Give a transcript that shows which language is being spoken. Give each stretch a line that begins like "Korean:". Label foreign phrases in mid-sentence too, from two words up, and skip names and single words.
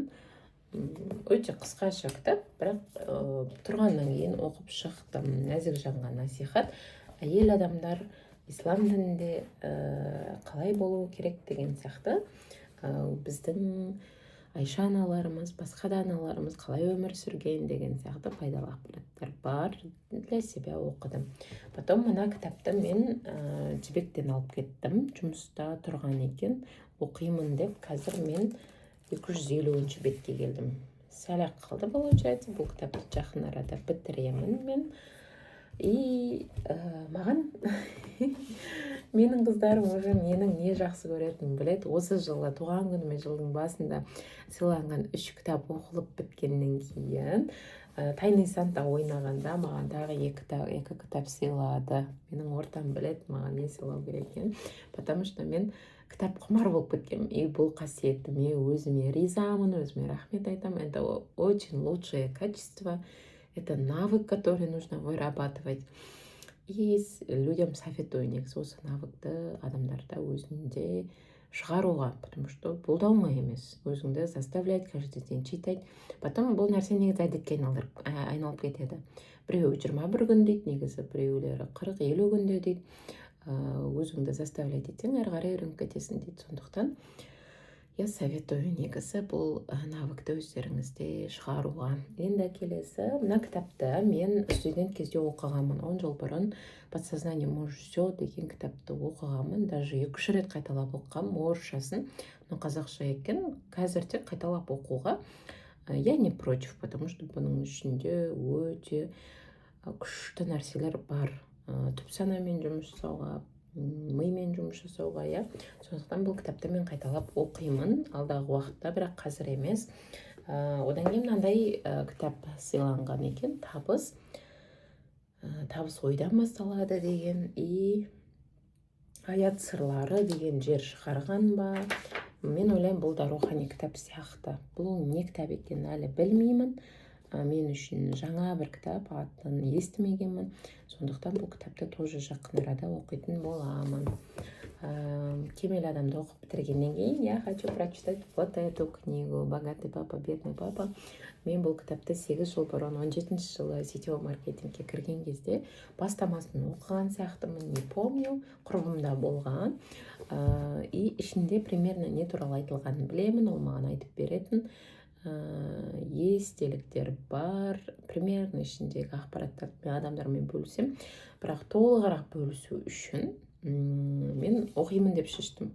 Kazakh: Өте қысқаша кітап, бірақ тұрғаннан кейін оқып шықтым. Нәзік жанға насихат. Әйел адамдар ислам дінінде қалай болу керек деген сияқты. Біздің Айша аналарымыз, басқа да аналарымыз қалай өмір сүрген деген сияқты пайдалы ақпараттар бар.
Russian: Для себя оқыдым.
Kazakh: Потом мына кітапты мен жібектен алып кеттім. Жұмыста тұрған екен, оқимын деп. Қазір мен 250 бетке келдім. Сәл-ақ қалды, получается. Бұл кітапты жақын арада бітіремін мен. И маған менің қыздарым уже менің не жақсы көретінін біледі. Осы жылы туған күніме жылдың басында сыйланған 3 кітап оқылып біткеннен кейін Тайный Санта ойнағанда маған тағы 2 кітап сыйлады. Менің ортам біледі маған не сыйлау керек екенін.
Russian: Потому что
Kazakh: мен кітап құмар болып кеткенмін. И бұл қасиетіме өзіме ризамын, өзіме рахмет айтамын.
Russian: Это очень лучшее качество. Это навык, который нужно вырабатывать. И людям советую
Kazakh: негізі осы навыкты адамдарда өзінде шығаруға,
Russian: потому что
Kazakh: бұл да оңай емес.
Russian: Өзіңді заставлять каждый день читать.
Kazakh: Потом бұл нәрсе негізі әдетке айналып кетеді. Біреуі 21 күн дейді, негізі біреулері 40-50 күнде дейді. Өзіңді заставлять етсең, әрі қарай үйреніп кетесің дейді. Сондықтан
Russian: я советую
Kazakh: негізі бұл навыкты өздеріңізде шығаруға. Енді келесі, мына кітапты мен студент кезде оқығанмын. 10 жыл бұрын «Подсознание может все» деген кітапты оқығанмын. Даже 2-3 рет қайталап оқығанмын, орысшасын. Но қазақша екен, қазір тек қайталап оқуға
Russian: я не против, потому что
Kazakh: бұның ішінде өте күшті нәрселер бар. Түп санамен жұмыс жасауға, мимен жұмыс жасауға, иә. Сондықтан бұл кітапты мен қайталап оқимын алдағы уақытта, бірақ қазір емес. Одан кейін мынандай кітап сыйланған екен, табыс ойдан басталады деген, и аят сырлары деген жер шығарған ба. Мен ойлаймын, бұл да рухани кітап сияқты. Бұл не кітап екенін әлі білмеймін. Мен үшін жаңа бір кітап, атын естімегенмін. Сондықтан бұл кітапты тоже жақын арада оқитын боламын. Кемел адамды оқып бітіргеннен кейін
Russian: я хочу прочитать вот эту книгу «Богатый папа, бедный папа».
Kazakh: Мен бұл кітапты 8 жыл бұрын, 17 жылы сетевой маркетингке кірген кезде бастамасын оқыған сияқтымын,
Russian: не помню,
Kazakh: құрбымда болған. И ішінде примерно не туралы айтылғанын білемін, ол маған айтып беретін естеліктер бар, примерно ішіндегі ақпараттарды адамдармен бөлісем, бірақ толығырақ бөлісу үшін мен оқимын деп шештім.